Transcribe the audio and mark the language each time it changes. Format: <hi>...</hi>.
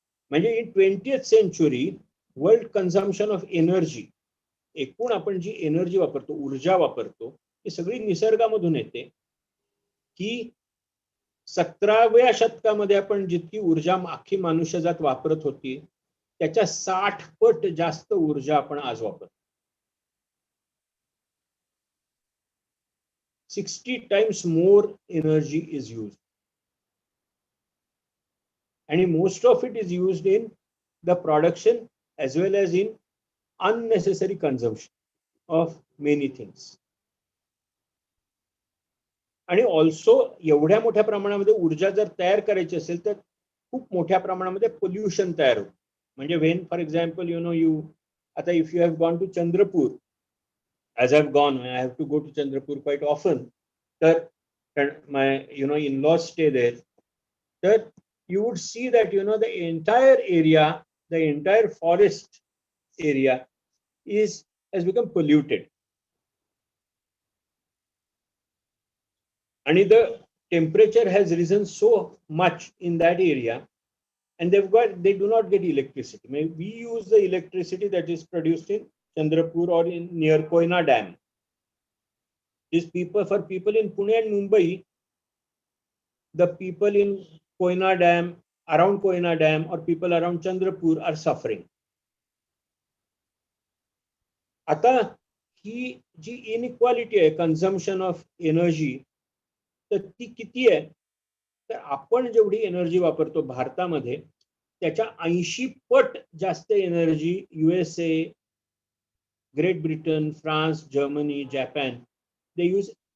<mr>म्हणजे</mr> <en>in 20th century world consumption of energy,</en> <mr>एकूण आपण जी एनर्जी वापरतो, ऊर्जा वापरतो, ती सगळी निसर्गामधून येते. की 17व्या शतकामध्ये आपण जितकी ऊर्जा अख्खी मनुष्यजात वापरत होती त्याच्या 60 पट जास्त ऊर्जा आपण आज वापरतो.</mr> <en>60 times more energy is used, and most of it is used in the production as well as in unnecessary consumption of many things.</en> <mr>आणि ऑल्सो एवढ्या मोठ्या प्रमाणामध्ये ऊर्जा जर तयार करायची असेल तर खूप मोठ्या प्रमाणामध्ये पोल्युशन तयार होतं. म्हणजे</mr> <en>when for example you</en> <mr>आता</mr> <en>If you have gone to Chandrapur, as I've gone, I have to go to Chandrapur quite often. My in-laws stay there. That you would see that the entire area, the entire forest area has become polluted, and the temperature has risen so much in that area, and they do not get electricity. We use the electricity that is produced in Chandrapur or near Koyna Dam. For people in Pune and Mumbai, the people in Koyna Dam, around Koyna Dam, or people around Chandrapur are suffering.</en> <mr>आता ही जी inequality आहे consumption of energy, तर ती किती आहे? तर आपण जेवढी energy वापरतो भारतामध्ये त्याच्या 80 पट जास्त energy USA, Great Britain, France, Germany, Japan,</mr> <en>they use.</en>